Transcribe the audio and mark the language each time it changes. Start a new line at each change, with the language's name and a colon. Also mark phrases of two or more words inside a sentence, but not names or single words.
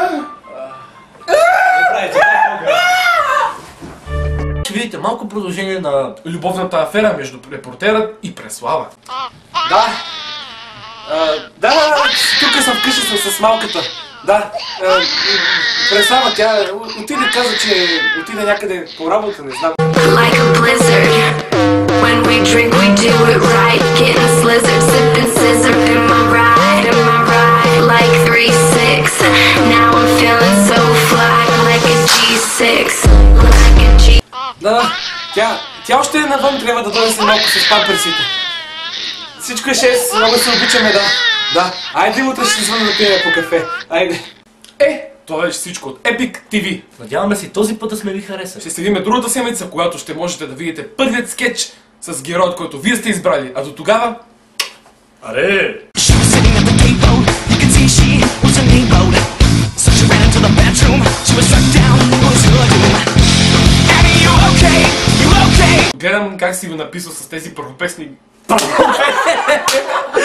Bulgarian: Ще видите малко продължение на Любовната афера между репортерът и Преслава. Да, тук съм вкъщи с малката. Да, Преслава, тя отиде, каза, че отиде някъде по работа, не знам.
English: Like a blizzard, when we drink we do it right, getting slizzard, sipping scissor, am I right, like 3-6, now I'm feeling so fly, like a G6, like a G.
Bulgarian: Да, тя още е навън, трябва да дойде след малко с памперсите. Всичко е 6, много се обичаме, да. Айде утре ще звънем да пием по кафе, айде. Това беше всичко от Epic TV. Надяваме се този път да сме ви харесали. Ще следиме другата седмица, когато ще можете да видите първият скетч с героят, който вие сте избрали. А до тогава... Аре!
English: She was sitting at the table, you could see she was a neighbor. So she ran into the bedroom, she was struck down, was good. Abby, you okay? You okay?
Bulgarian: Гледам как си го написал с тези първопесни...